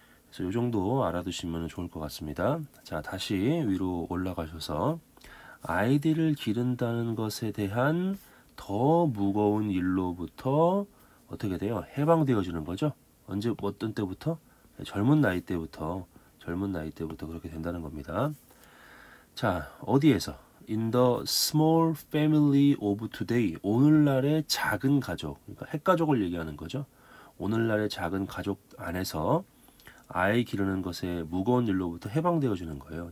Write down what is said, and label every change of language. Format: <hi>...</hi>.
<ko>그래서 이 정도 알아두시면 좋을 것 같습니다. 자, 다시 위로 올라가셔서 아이들을 기른다는 것에 대한 더 무거운 일로부터 어떻게 돼요? 해방되어지는 거죠. 언제, 어떤 때부터? 젊은 나이 때부터 그렇게 된다는 겁니다. 자, 어디에서?</ko> <en>In the small family of today.</en> <ko>오늘날의 작은 가족, 그러니까 핵가족을 얘기하는 거죠. 오늘날의 작은 가족 안에서 아이 기르는 것에 무거운 일로부터 해방되어지는 거예요.</ko>